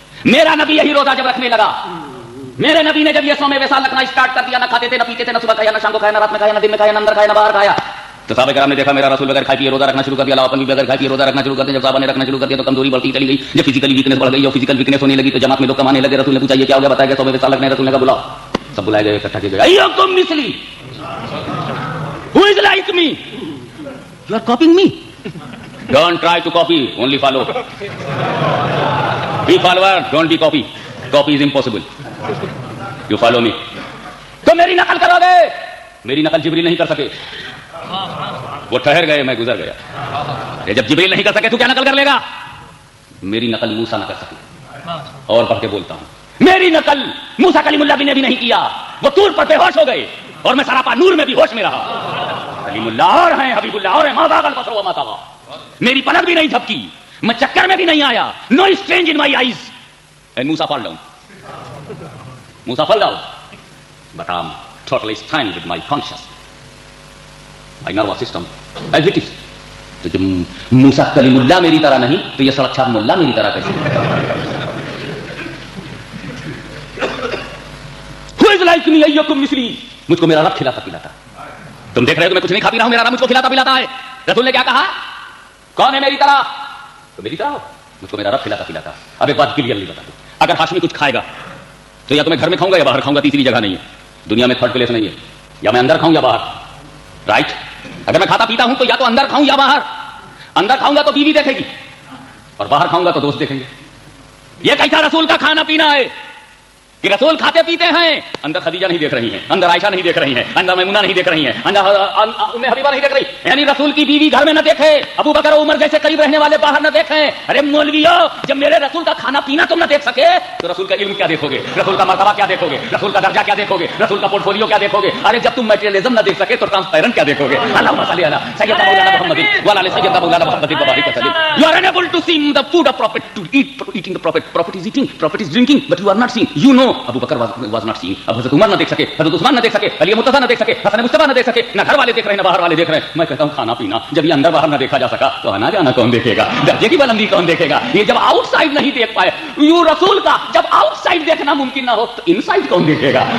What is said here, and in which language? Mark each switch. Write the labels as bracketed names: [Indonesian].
[Urdu] میرا نبی یہی روزہ جب رکھنے لگا, میرے نبی نے جب یہ 100ویں وصال رکھنا اسٹارٹ کر دیا, نہ کھاتے تھے, نہ پیتے تھے, نہ صبح کھایا, نہ شام کو کھایا, نہ رات میں کھایا, نہ دن میں کھایا, نہ اندر کھایا, نہ باہر کھایا. تو صحابہ کرام نے دیکھا میرا رسول بغیر کھائے پیے روزہ رکھنا شروع کر دیا, اپن بھی بغیر کھائے پیے روزہ رکھنا شروع کر دیا. جب صحابہ نے رکھنا شروع کر دیا تو کمزوری بڑھتی چلی گئی, جب فزیکلی ویکنس بڑھ گئی, اور فزیکل ویکنس ہونے لگی تو جماعت میں لوگ کمانے لگے. رسول نے پوچھا یہ کیا ہو گیا, بتایا گیا 100ویں وصال رکھنے. رسول نے کہا بلاؤ, سب بلائے گئے, اکٹھا کیے گئے. [Arabic] ایکم مثلی, [English] who is like me, you are copying me, don't try to copy, only follow, be follower, don't be copy, copy is impossible, you follow me. [Urdu] تو میری نقل کرو گے, میری نقل جبریل نہیں کر سکے, وہ ٹھہر گئے, میں گزر گیا. جب جبریل نہیں کر سکے تو کیا نقل کر لے گا. میری نقل موسیٰ نہ کر سکے. اور پڑھ کے بولتا ہوں, میری نقل موسیٰ کلیم اللہ نے بھی نہیں کیا, وہ طور پر بے ہوش ہو گئے, اور میں سراپا نور میں بھی ہوش میں رہا. کلیم اللہ اور ہیں, حبیب اللہ اور ہیں, [Arabic] ما ذاق البصر وما طغى. [Urdu] میری پلک بھی نہیں جھپکی, میں چکر میں بھی نہیں آیا, [English] No strange in my eyes. Musa fall down, Musa fall down. [Urdu] بتا [English] totally stand with my conscience, my nervous system as it is. [Urdu] تو جب موسیٰ کلیم اللہ میری طرح نہیں تو یہ سڑک چھاپ ملا میری طرح کیسے؟ [English] Who is like me [Arabic] أيكم مثلي؟ [Urdu] مجھ کو میرا رب کھلاتا پلاتا. تم دیکھ رہے ہو کہ میں کچھ نہیں کھا پی رہا ہوں, میرا رب مجھ کو کھلاتا پلاتا ہے. رسول نے کیا کہا؟ کون ہے میری طرح؟ تو میری طرح ہو, مجھ کو میرا رب کھلاتا پلاتا. اب ایک بات کلیئرلی بتا دو, اگر ہاشمی کچھ کھائے گا تو یا تو میں گھر میں کھاؤں گا یا باہر کھاؤں گا, تیسری جگہ نہیں ہے. دنیا میں تھرڈ پلیس نہیں ہے. یا میں اندر کھاؤں یا باہر, رائٹ. اگر میں کھاتا پیتا ہوں تو یا تو اندر کھاؤں یا باہر. اندر کھاؤں گا تو بیوی دیکھے گی اور باہر کھاؤں گا تو دوست دیکھیں گے. یہ کیسا رسول کا کھانا پینا ہے کہ رسول کھاتے پیتے ہیں, اندر خدیجہ نہیں دیکھ رہی ہیں, اندر عائشہ نہیں دیکھ رہی ہیں, اندر میمونہ نہیں دیکھ رہی ہیں, اندر ام حبیبہ نہیں دیکھ رہی. یعنی رسول کی بیوی گھر میں نہ دیکھے, ابو بکر و عمر جیسے قریب رہنے والے باہر نہ دیکھیں. ارے مولویو, جب میرے رسول کا کھانا پینا تم نہ دیکھ سکے تو رسول کا علم کیا دیکھو گے, رسول کا مرتبہ کیا دیکھو گے, رسول کا درجہ کیا دیکھو گے, رسول کا پورٹ فولیو کیا دیکھو گے. ارے جب تم میٹیریلزم نہ دیکھ سکے تو ٹرانسپیرنٹ کیا دیکھو گے. [Arabic] اللہم صلی علی سیدنا مولانا محمد وعلی آل سیدنا مولانا محمد وبارک وسلم. [English] You are unable to see the food of prophet, to eating the prophet. Prophet is eating, prophet is drinking, but you are not seeing. You know Abu Bakr was not seeing. [Urdu] اب حضرت عمر نہ دیکھ سکے, حضرت عثمان نہ دیکھ سکے, علی مرتضیٰ نہ دیکھ سکے, حسن مصطفیٰ نہ دیکھ سکے, نہ گھر والے دیکھ رہے ہیں نہ باہر والے دیکھ رہے ہیں. میں کہتا ہوں کھانا پینا جب یہ اندر باہر نہ دیکھا جا سکا تو آنا جانا کون دیکھے گا, درجے کی بلندی کون دیکھے گا. یہ جب آؤٹ سائڈ نہیں دیکھ پائے, یوں رسول کا جب آؤٹ سائڈ دیکھنا ممکن نہ ہو تو ان سائڈ کون دیکھے گا.